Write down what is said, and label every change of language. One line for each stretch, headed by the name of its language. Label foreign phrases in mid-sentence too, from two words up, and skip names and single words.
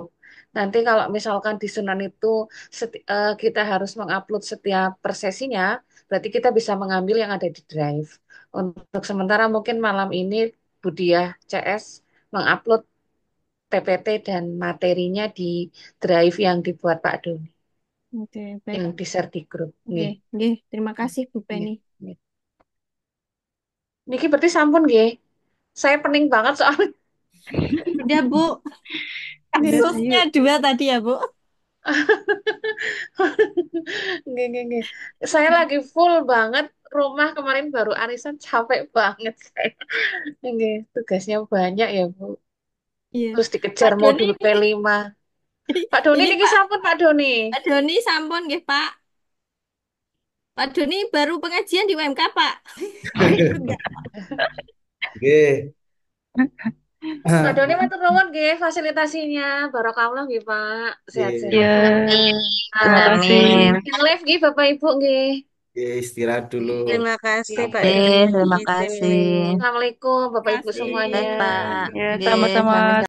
Indonesian: Nanti kalau misalkan di Sunan itu kita harus mengupload setiap per sesinya, berarti kita bisa mengambil yang ada di drive. Untuk sementara mungkin malam ini Budi ya, CS mengupload PPT dan materinya di drive yang dibuat Pak Doni, Oke, baik. yang di-share di grup. Oke, Nggih. nggih. Terima kasih Bu Nggih, Penny. nggih.
Javanese: Niki berarti sampun nggih.
Indonesian: Saya pening banget soalnya. Udah Bu, Nggih. kasusnya 2 tadi ya Bu.
Javanese: Nggih, nggih, nggih.
Indonesian: Saya lagi full banget rumah kemarin baru arisan capek banget saya. Nggih, tugasnya banyak ya, Bu. Iya. Terus Pak dikejar Doni modul ini, P5. Pak Doni ini niki Pak sampun Pak Doni.
Javanese: Doni sampun nggih Pak.
Indonesian: Pak Doni baru pengajian di UMK, Pak. Mau ikut nggak? Oke.
Javanese: Pak Doni matur nuwun nggih fasilitasinya.
Indonesian: Barakallah nggih, Pak. Sehat-sehat. Ya, terima kasih. Amin. Yang live nggih Bapak Ibu nggih. Oke, istirahat dulu. Terima kasih Pak Oke, Doni. terima Izin kasih. live. Assalamualaikum Bapak Ibu Kasih. semuanya. Baik, Pak. Ya, Nggih, sama-sama. selamat